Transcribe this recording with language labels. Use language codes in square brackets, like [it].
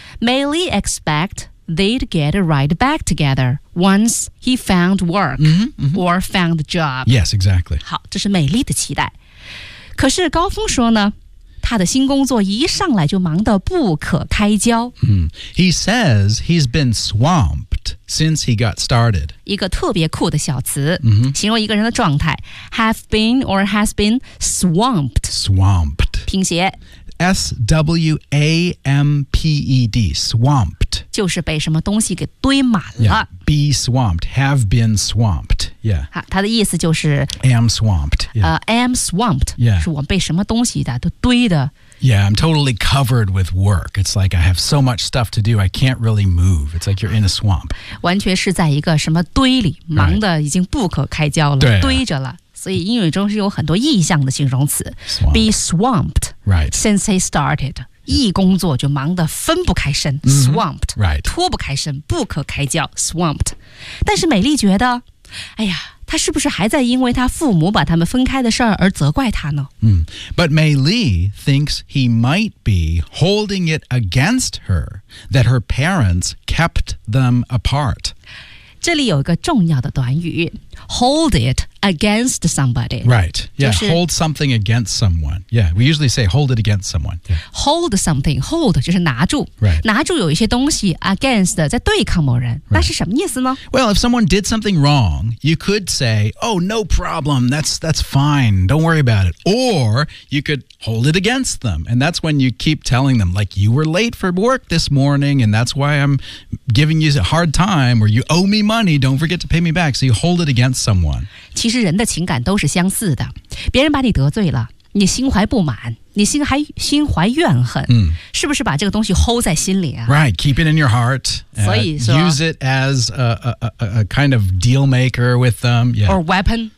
[en] May Lee expect they'd get right back together once he found work、 mm-hmm, mm-hmm. or found job. Yes, exactly. [zh] 好，这是美丽的期待。可是高峰说呢，他的新工作一上来就忙得不可开交。 Mm-hmm. [en] He says he's been swamped since he got started. [zh] 一个特别酷的小词、 mm-hmm. 形容一个人的状态 [en] have been or has been swamped. Swamped. [zh] 拼写 [en] S-W-A-M-P-E-D, swamped. [zh] 就是被什么东西给堆满了。 [en] Yeah, be swamped, have been swamped. Yeah. [zh] 他的意思就是 [en] Am swamped. Yeah. Am swamped. Yeah. [zh] 是我被什么东西的都堆的。 [en] Yeah, I'm totally covered with work. It's like I have so much stuff to do, I can't really move. It's like you're in a swamp. [zh] 完全是在一个什么堆里，忙得已经不可开交了、 [en] right. [zh] 堆着了。所以英语中是有很多意象的形容词 [en] Swamp. Be swamped、 right. since he started、yeah. [zh] 一工作就忙得分不开身、 mm-hmm. [en] Swamped、 right. [zh] 脱不开身不可开交 Swamped 但是美丽觉得哎呀他是不是还在因为他父母把他们分开的事儿而责怪他呢、 mm. [en] But May Lee thinks he might be holding it against her that her parents kept them apart [zh] 这里有一个重要的短语 [en] hold it against somebody. Right. Yeah. Hold something against someone. Yeah. We usually say hold it against someone.、Yeah. Hold something. Hold [zh] 就是拿住。 [en] Right. [zh] 拿住有一些东西 against 在对抗某人。 [en] Right. [zh] 那是什么意思呢 [en] Well, if someone did something wrong, you could say, oh, no problem. That's fine. Don't worry about it. Or you could hold it against them. And that's when you keep telling them, like, you were late for work this morning, and that's why I'm giving you a hard time, or you owe me money. Don't forget to pay me back. So you hold it against someone. [zh] 其实人的情感都是相似的别人把你得罪了你心怀不满你心还心怀怨恨、 mm. 是不是把这个东西 hold 在心里啊 [en] Right, keep it in your heart [zh] 所以说 [en] use it as a kind of deal maker with them、yeah. Or weapon